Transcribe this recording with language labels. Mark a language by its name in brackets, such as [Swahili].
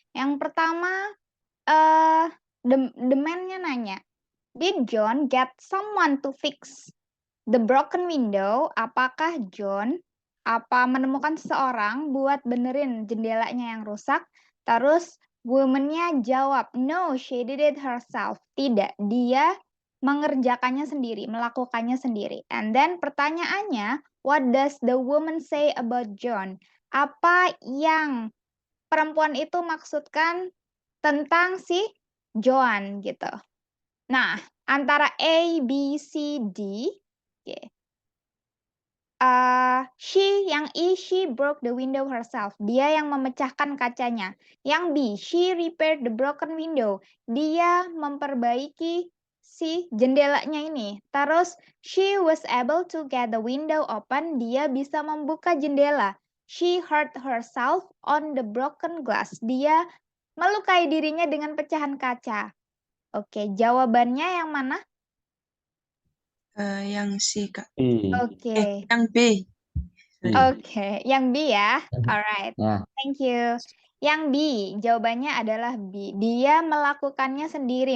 [Indonesian] Yang pertama, [English] the man-nya nanya, "Did John get someone to fix the broken window?" [Indonesian] Apakah John menemukan seseorang buat benerin jendelanya yang rusak? Terus woman-nya jawab, [English] "No, she did it herself." [Indonesian] Tidak, dia mengerjakannya sendiri, melakukannya sendiri. [English] And then pertanyaannya, what does the woman say about John? [Indonesian] Apa yang perempuan itu maksudkan tentang si John gitu. Nah, antara A, B, C, D, oke. [English] She broke the window herself. [Indonesian] Dia yang memecahkan kacanya. Yang B, [English] she repaired the broken window. [Indonesian] Dia memperbaiki si jendelanya ini. [English] Terus, she was able to get the window open. [Indonesian] Dia bisa membuka jendela. [English] She hurt herself on the broken glass. [Indonesian] Dia melukai dirinya dengan pecahan kaca. Oke, jawabannya yang mana? Yang C, Kak. Oke. Yang B. Oke, yang B ya. Alright, Ya. [English] thank you. [Indonesian] Yang B, jawabannya adalah B. Dia melakukannya sendiri.